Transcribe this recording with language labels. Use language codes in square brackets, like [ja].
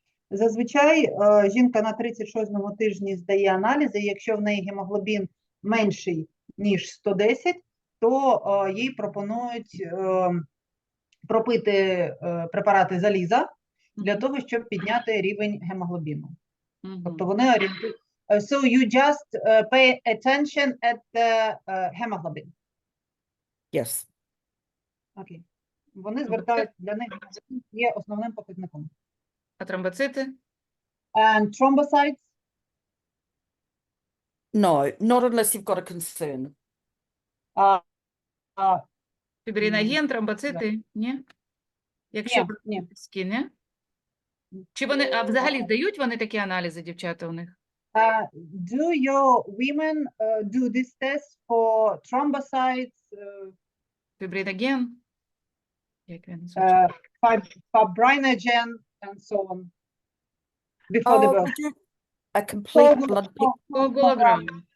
[uk] Зазвичай жінка на 36-му тижні здає аналізи, якщо в неї гемоглобін менший, ніж 110, то їй пропонують пропити препарати заліза для того, щоб підняти рівень гемоглобіну. Тобто вони орієнтують. [en] So you just pay attention at the hemoglobin? Yes. [uk] Окей. Вони звертають, для них є основним показником. А тромбоцити? [en] And thrombocytes? No, not unless you've got a concern. [uk] Фібриноген, тромбоцити? Ні? Якщо близькі, не? Чи вони, а взагалі здають вони такі аналізи, дівчата, у них? [en] Do your women do this test for thrombocytes? [uk] Фібриноген? Як він [en] fibrinogen and so on before the birth. We do a complete blood picture.